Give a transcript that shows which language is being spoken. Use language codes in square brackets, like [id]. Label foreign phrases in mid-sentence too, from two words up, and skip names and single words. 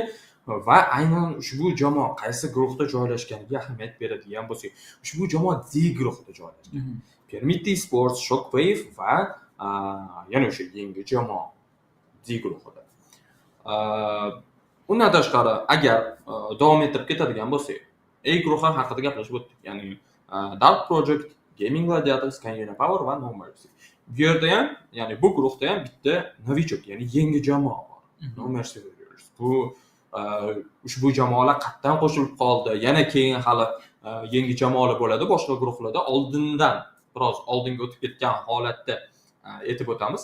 [uz] Va aynan ushbu jamoa qaysi guruhda joylashganiga ahamiyat beradigan bo'lsak, ushbu jamoa D guruhida joylashgan. PMPL Sports, Shockwave va yana o'sha yangi jamoa D guruhida. Undan tashqari, agar davom ettirib ketadigan bo'lsak, A guruhi haqida gaplashib o'tdik. Ya'ni Dark Project, Gaming Gladiators, Kalina Power va No Mercy. Bu yerda ham, ya'ni bu guruhda ham bitta novichok, ya'ni yangi jamoa bor. No Mercy. Bu ushbu jamoalar qatdan qo'shilib qoldi. Yana keyin hali yangi jamoalar bo'ladi boshqa guruhlarda. Oldindan biroz oldinga o'tib ketgan holatda aytib o'tamiz.